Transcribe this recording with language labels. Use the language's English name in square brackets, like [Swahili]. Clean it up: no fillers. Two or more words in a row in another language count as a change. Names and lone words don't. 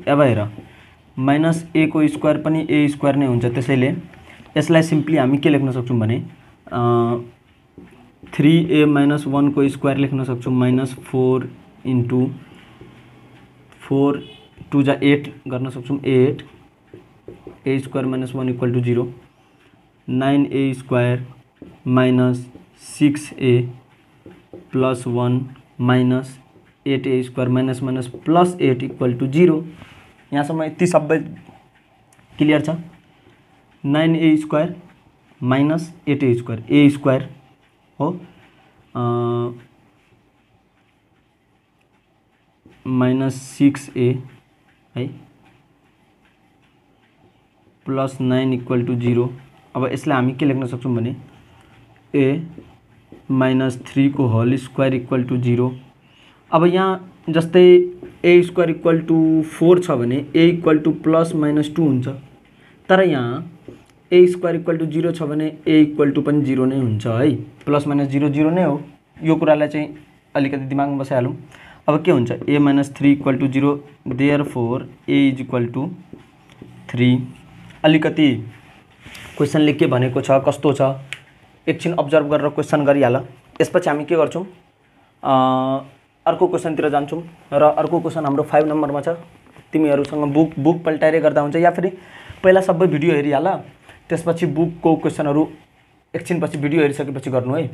[Nepali] अब हेर, माइनस a को स्क्वायर पनि a² नै हुन्छ, त्यसैले यसलाई सिम्पली हामी के लेख्न सक्छौं भने 3a - 1 को स्क्वायर लेख्न सक्छौं [English] minus 4 into 4 [Nepali] 2 जा 8 गर्न सक्छौं 8 a² - 1 [English] equal to 0, 9a² minus 6a plus 1 minus 8a² minus minus plus 8 equal to 0. [Nepali] यहाँसम्म यति सबै क्लियर छ। [English] 9a² minus 8a² a² हो minus 6a है plus 9 equal to 0. [Nepali] अब यसलाई हामी के लेख्न सक्छौं भने [English] a minus 3 [Nepali] को [English] whole square equal to 0. [Nepali] अब यहाँ जस्तै a² [English] equal to 4 [Nepali] छ भने a [English] equal to plus minus 2 [Nepali] हुन्छ, तर यहाँ a² [English] equal to 0 [Nepali] छ भने a [English] equal to [Nepali] पनि 0 नै हुन्छ है। [English] plus minus 0 0 [Nepali] नै हो, यो कुरालाई चाहिँ अलिकति दिमागमा बसाइहालौं। अब के हुन्छ [English] a - 3 equal to 0, therefore a is equal to 3. [Nepali] अलिकति क्वेशनले के भनेको छ, कस्तो छ, एकछिन अब्जर्भ गरेर क्वेशन गरिहाल। यसपछि हामी के गर्छौं अर्को क्वेशनतिर जान्छौं र अर्को क्वेशन हाम्रो 5 नम्बरमा छ। तिमीहरुसँग बुक पल्टाइरै गर्दा हुन्छ, या फेरि पहिला सबै भिडियो हेरिहाल, त्यसपछि बुकको क्वेशनहरु एकछिनपछि भिडियो हेरिसकेपछि गर्नु है।